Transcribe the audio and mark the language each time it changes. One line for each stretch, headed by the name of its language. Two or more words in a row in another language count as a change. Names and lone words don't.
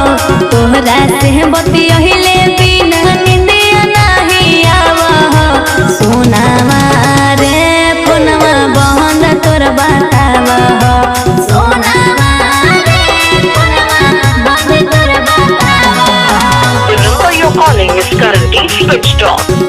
Bhojpuri: तोहरा से बतियहिले बिना निंदिया नहीं आव हो। सोनावा रे फोनवा बहन तोर बताव हो। सोनावा रे फोनवा बहन तोर बताव हो।
English: The number you're calling is currently switched off.